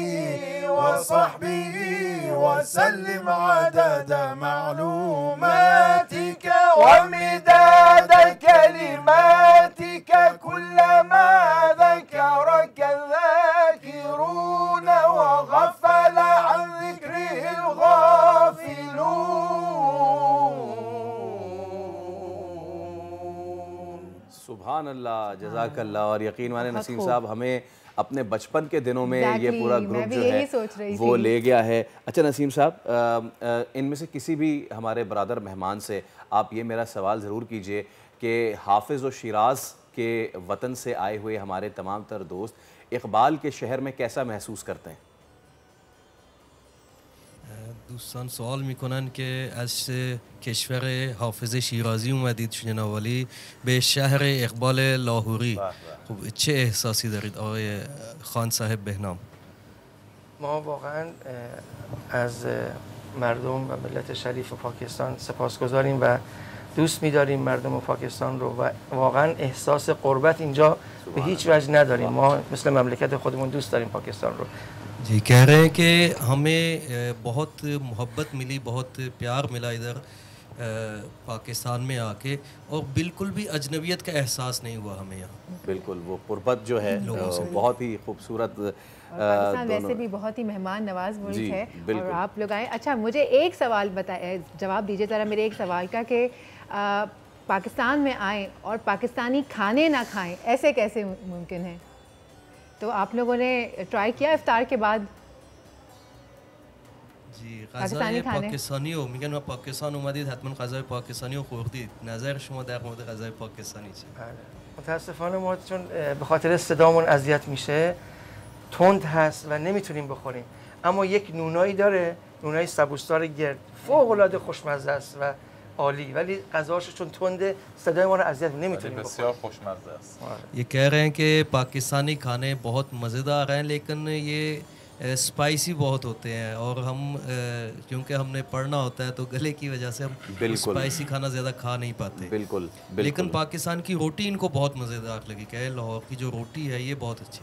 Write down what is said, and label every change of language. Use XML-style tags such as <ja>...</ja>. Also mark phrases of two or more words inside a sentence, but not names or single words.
<ar>وصحبه وسلم وسلم عدد معلوماتك ومداد كلماتك كلما ذكرك الذاكرون وغفل عن ذكره الغافلون. سبحان الله، جزاك الله.</ar> <ur>اور یقین مانے نسیم صاحب، ہمیں اپنے بچپن کے دنوں میں یہ پورا گروپ جو ہے وہ لے گیا ہے. اچھا نسیم صاحب، ان میں سے کسی بھی ہمارے برادر مہمان سے آپ یہ میرا سوال ضرور کیجیے کہ حافظ اور شیراز کے وطن سے آئے ہوئے ہمارے تمام تر دوست اقبال کے شہر میں کیسا محسوس کرتے ہیں?</ur> <fa>دوستان سوال میکنن که از کشور حافظ شیرازی اومدید جناب عالی به شهر اقبال لاهوری، خب چه احساسی دارید آقای خان صاحب بهنام؟ ما واقعا از مردم و ملت شریف پاکستان سپاسگزاریم و دوست می‌داریم مردم پاکستان رو و واقعا احساس غربت اینجا به هیچ وجه نداریم. ما مثل مملکت خودمون دوست داریم پاکستان رو.</fa> <ur>جی کہہ رہے ہیں کہ ہمیں بہت محبت ملی، بہت پیار ملا ادھر پاکستان میں آکے، اور بالکل بھی اجنبیت کا احساس نہیں ہوا ہمیں یہاں. بالکل، وہ قربت جو ہے بہت ہی خوبصورت. پاکستان ویسے بھی بہت ہی مہمان نواز ملک ہے اور آپ لوگ آئے. اچھا، مجھے ایک سوال بتائے، جواب دیجیے ذرا میرے ایک سوال کا کہ پاکستان میں آئے اور پاکستانی کھانے نہ کھائیں، ایسے کیسے ممکن ہے? تو آپ لوگوں نے ٹرائی کیا افطار کے بعد</ur> <fa>غذای پاکستانی رو میگن و پاکستان اومدید حتما غذای پاکستانی رو خوردید، نظر شما در مورد غذای پاکستانی چیه؟ متاسفانه ما چون به خاطر صدامون اذیت میشه تند هست و نمیتونیم بخوریم، اما یک نونایی داره، نونای سبوسدار گرد، فوق العاده خوشمزه است و عالی، ولی غذاش چون تنده صدای ما رو اذیت نمیتونیم بخوریم. بسیار خوشمزه است.</fa> <ur>یہ کہہ رہے ہیں کہ پاکستانی کھانے بہت مزیدار ہیں لیکن یہ اسپائسی بہت ہوتے ہیں اور ہم کیونکہ ہم نے پڑھنا ہوتا ہے تو گلے کی وجہ سے ہم اسپائسی کھانا زیادہ کھا نہیں پاتے. بالکل, لیکن پاکستان کی روٹی ان کو بہت مزیدار لگی۔ کیا لاہور کی جو روٹی ہے یہ بہت اچھی ہے.</ur>